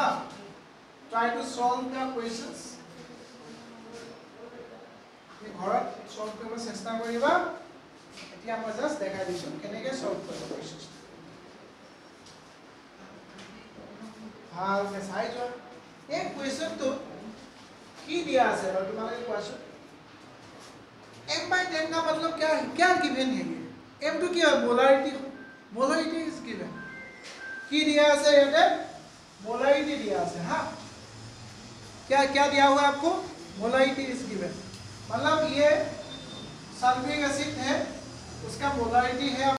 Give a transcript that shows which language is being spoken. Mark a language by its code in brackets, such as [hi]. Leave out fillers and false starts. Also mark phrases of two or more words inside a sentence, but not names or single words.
[en] try to solve the questions, [as] তুমি ঘৰত সলভ কৰিব চেষ্টা কৰিবা। এতিয়া মই জাস্ট দেখাই দিছো কেনেকৈ সলভ কৰিব কোৱেশ্চনছ। ভালকে চাই যোৱা। এই কোৱেশ্চনটো কি দিয়া আছে বাৰু তোমালোকে কোৱাচোন? [hi] M/10 का मतलब क्या है, क्या गिवन है ये? M तो क्या है, मोलारिटी, [en] molarity is given. [hi] की दिया है ये, मोलारिटी दिया है, हाँ क्या क्या दिया हुआ है आपको, [en] molarity is given. [hi] मतलब ये सल्फ्यूरिक एसिड है, उसका मोलारिटी है